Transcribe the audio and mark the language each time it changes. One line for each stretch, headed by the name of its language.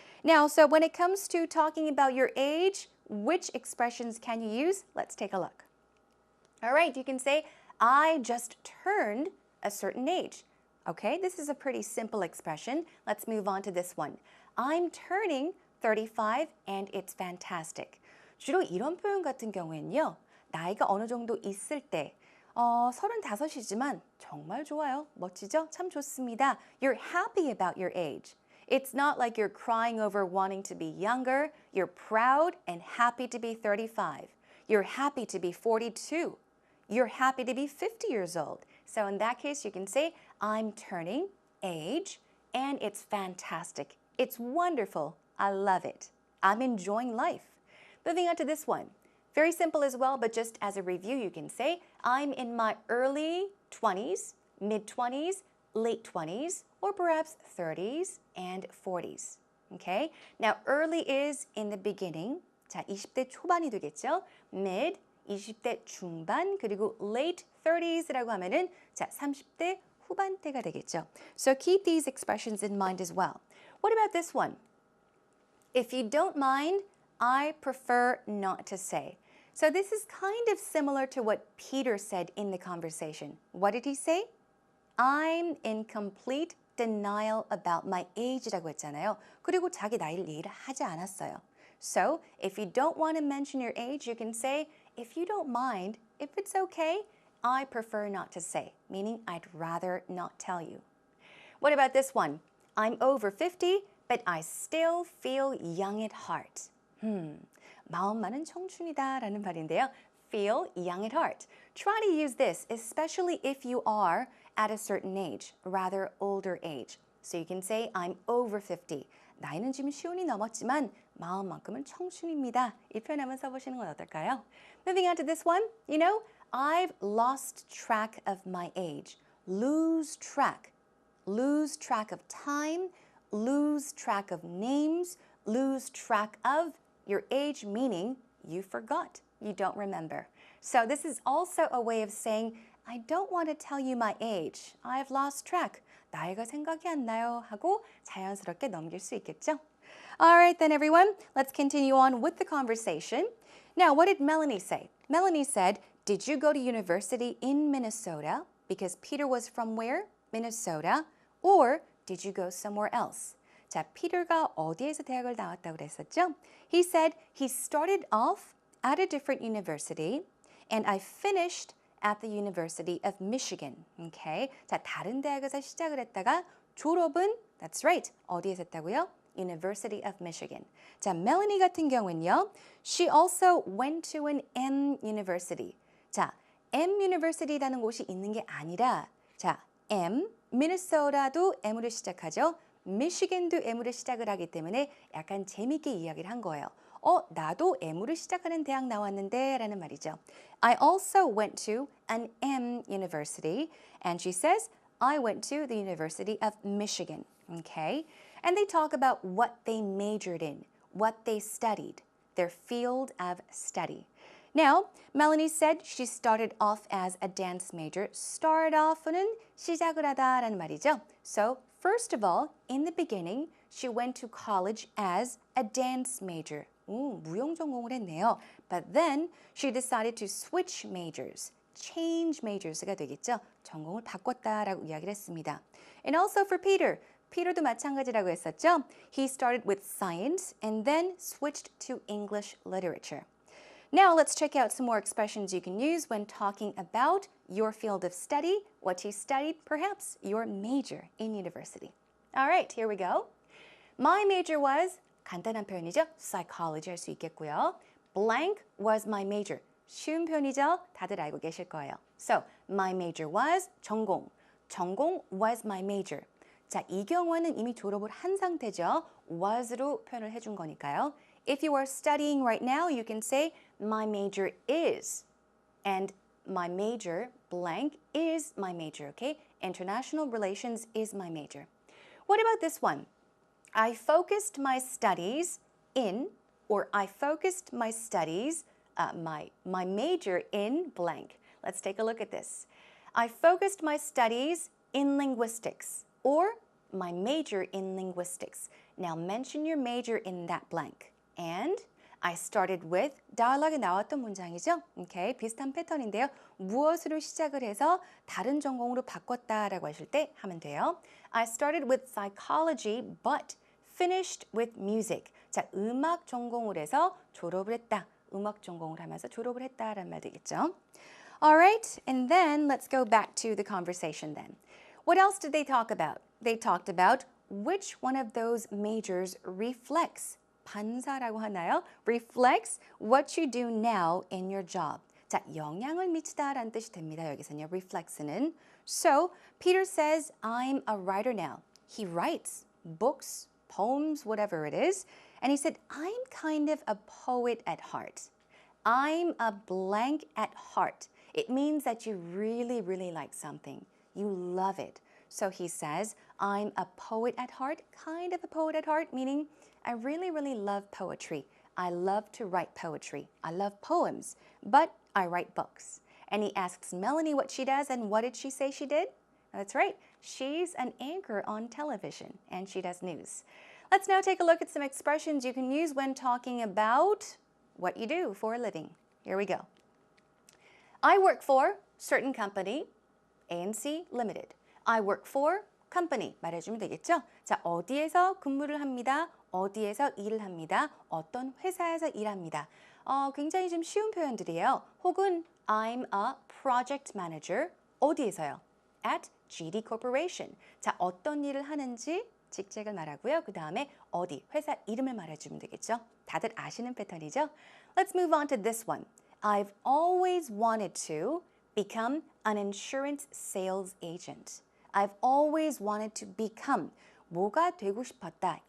English: Now, so when it comes to talking about your age, which expressions can you use? Let's take a look. All right, you can say, I just turned a certain age. Okay, this is a pretty simple expression. Let's move on to this one. I'm turning 35 and it's fantastic.
Korean: 주로 이런 표현 같은 경우에는요, 나이가 어느 정도 있을 때, 35이지만 정말 좋아요. 멋지죠? 참 좋습니다.
English: You're happy about your age. It's not like you're crying over wanting to be younger. You're proud and happy to be 35. You're happy to be 42. You're happy to be 50 years old. So in that case, you can say, I'm turning age, and it's fantastic. It's wonderful. I love it. I'm enjoying life. Moving on to this one. Very simple as well, but just as a review, you can say, I'm in my early 20s, mid-20s, late 20s, or perhaps 30s and 40s. Okay? Now, early is in the beginning.
Korean: 자, 20대 초반이 되겠죠? Mid, 20대 중반, 그리고
English: late 30s
Korean: 라고 하면은 자, 30대 후반대가 되겠죠.
English: So keep these expressions in mind as well. What about this one? If you don't mind, I prefer not to say. So this is kind of similar to what Peter said in the conversation. What did he say? I'm in complete denial about my age
Korean: 라고 했잖아요. 그리고 자기 나이를 얘기를 하지 않았어요.
English: So if you don't want to mention your age, you can say, if you don't mind, if it's okay, I prefer not to say, meaning I'd rather not tell you. What about this one? I'm over 50, but I still feel young at heart.
Korean: 마음만은 청춘이다라는 말인데요.
English: Feel young at heart. Try to use this, especially if you are at a certain age, rather older age. So you can say, I'm over 50.
Korean: 나이는 지금 50이 넘었지만 마음만큼은 청춘입니다. 이 표현 한번 써보시는 건 어떨까요?
English: Moving on to this one. You know, I've lost track of my age. Lose track. Lose track of time. Lose track of names. Lose track of your age, meaning you forgot. You don't remember. So this is also a way of saying, I don't want to tell you my age. I've lost track.
Korean: 나이가 생각이 안 나요 하고 자연스럽게 넘길 수 있겠죠?
English: All right then everyone, let's continue on with the conversation. Now, what did Melanie say? Melanie said, did you go to university in Minnesota? Because Peter was from where? Minnesota. Or did you go somewhere else?
Korean: 자, 피터가 어디에서 대학을 나왔다고 그랬었죠?
English: He said he started off at a different university and I finished at the University of Michigan. Okay?
Korean: 자, 다른 대학에서 시작을 했다가 졸업은,
English: that's right,
Korean: 어디에서 했다고요?
English: University of Michigan.
Korean: 자, 멜로니 같은 경우는요,
English: she also went to an M university.
Korean: 자, M university라는 곳이 있는 게 아니라, 자, M, 미네소타도 M으로 시작하죠. 미시간도 M으로 시작을 하기 때문에 약간 재밌게 이야기를 한 거예요. 나도 M으로 시작하는 대학 나왔는데 라는 말이죠.
English: I also went to an M university. And she says, I went to the University of Michigan. Okay? And they talk about what they majored in, what they studied, their field of study. Now, Melanie said she started off as a dance major.
Korean: Start off는 시작을 하다라는 말이죠.
English: So, first of all, in the beginning, she went to college as a dance major.
Korean: 무용 전공을 했네요.
English: But then she decided to switch majors. Change majors
Korean: 가 되겠죠. 전공을 바꿨다라고 이야기를 했습니다.
English: And also for Peter.
Korean: Peter도 마찬가지라고 했었죠.
English: He started with science and then switched to English literature. Now let's check out some more expressions you can use when talking about your field of study, what you studied, perhaps your major in university. All right, here we go. My major was,
Korean: 간단한 표현이죠. Psychology 할 수 있겠고요.
English: Blank was my major.
Korean: 쉬운 표현이죠. 다들 알고 계실 거예요.
English: So, my major was 전공. 전공 was my major.
Korean: 자, 이 경우는 이미 졸업을 한 상태죠. was로 표현을 해준 거니까요.
English: If you are studying right now, you can say my major is. And my major, blank, is my major, okay? International relations is my major. What about this one? I focused my studies in, or I focused my studies, my major in blank. Let's take a look at this. I focused my studies in linguistics, or my major in linguistics. Now mention your major in that blank. And I started with dialogue
Korean: 나왔던 문장이죠. Okay, 비슷한 패턴인데요. 무엇으로 시작을 해서 다른 전공으로 바꿨다라고 하실 때 하면 돼요.
English: I started with psychology, but finished with music.
Korean: 자, 음악 전공을 해서 졸업을 했다. 음악 전공을 하면서 졸업을 했다라는 말 되겠죠.
English: All right, and then let's go back to the conversation then. What else did they talk about? They talked about which one of those majors reflects,
Korean: 반사라고 하나요?
English: Reflects what you do now in your job.
Korean: 자, 영향을 미치다라는 뜻이 됩니다. 여기서는요, reflects는.
English: So, Peter says, I'm a writer now. He writes books, poems, whatever it is. And he said, I'm kind of a poet at heart. I'm a blank at heart. It means that you really, really like something. You love it. So he says, I'm a poet at heart, kind of a poet at heart, meaning I really, really love poetry. I love to write poetry. I love poems, but I write books. And he asks Melanie what she does, and what did she say she did? That's right. She's an anchor on television, and she does news. Let's now take a look at some expressions you can use when talking about what you do for a living. Here we go. I work for certain company, ANC Limited. I work for company
Korean: 말해주면 되겠죠? 자, 어디에서 근무를 합니다. 어디에서 일을 합니다. 어떤 회사에서 일합니다. 굉장히 좀 쉬운 표현들이에요. 혹은
English: I'm a project manager.
Korean: 어디에서요?
English: At GD Corporation.
Korean: 자, 어떤 일을 하는지 직책을 말하고요. 그 다음에 어디, 회사 이름을 말해주면 되겠죠? 다들 아시는 패턴이죠?
English: Let's move on to this one. I've always wanted to become an insurance sales agent. I've always wanted to become
Korean: 뭐가 되고 싶었다.